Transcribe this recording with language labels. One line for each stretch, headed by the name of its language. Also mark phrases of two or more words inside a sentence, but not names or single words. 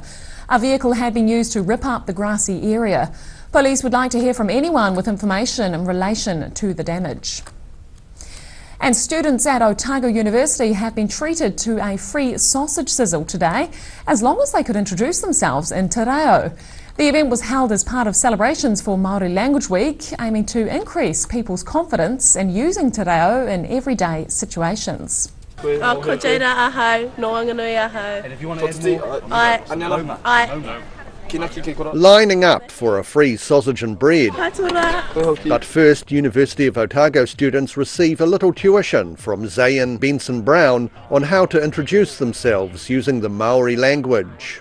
English: A vehicle had been used to rip up the grassy area. Police would like to hear from anyone with information in relation to the damage. And students at Otago University have been treated to a free sausage sizzle today, as long as they could introduce themselves in
Māori: te reo.
English: The event was held as part of celebrations for Māori Language Week, aiming to increase people's confidence in using
Māori: te reo
English: in everyday situations.
Māori: Ko Jaina ahau, no anganui ahau.
English: And if you want to add more, I lining up for a free sausage and bread. But first, University of Otago students receive a little tuition from Zayn Benson Brown on how to introduce themselves using the Maori language.